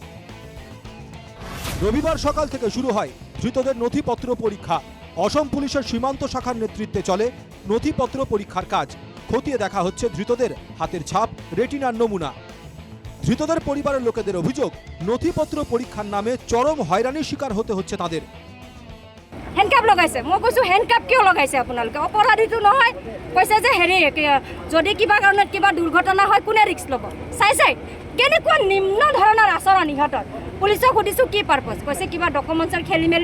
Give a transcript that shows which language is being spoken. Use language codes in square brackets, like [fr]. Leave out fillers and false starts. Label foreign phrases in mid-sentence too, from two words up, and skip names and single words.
[bn] রবিবার সকাল থেকে শুরু হয় ধৃতদের নথিপত্র পরীক্ষা। অসম পুলিশের সীমান্ত শাখার নেতৃত্বে চলে নথিপত্র পরীক্ষার কাজ। খতিয়ে দেখা হচ্ছে ধৃতদের হাতের ছাপ, রেটিনার নমুনা। ধৃতদের পরিবারের লোকেদের অভিযোগ, নথিপত্র পরীক্ষার নামে চরম হয়রানির শিকার হতে হচ্ছে তাদের। [as] হেণ্ডকাপ লগাইছে। মই কৈছোঁ হেণ্ডকাপ কিয় লগাইছে আপোনালোকে? অপৰাধীটো নহয়, কৈছে যে হেৰি যদি কিবা কাৰণত কিবা দুৰ্ঘটনা হয় কোনে ৰিস্ক ল'ব? চাই কেনেকুৱা নিম্ন ধৰণৰ আচৰণ ইহঁতৰ। পুলিচক সুধিছোঁ কি পাৰ্পজ, কৈছে কিবা ডকুমেণ্টছৰ খেলি মেলি।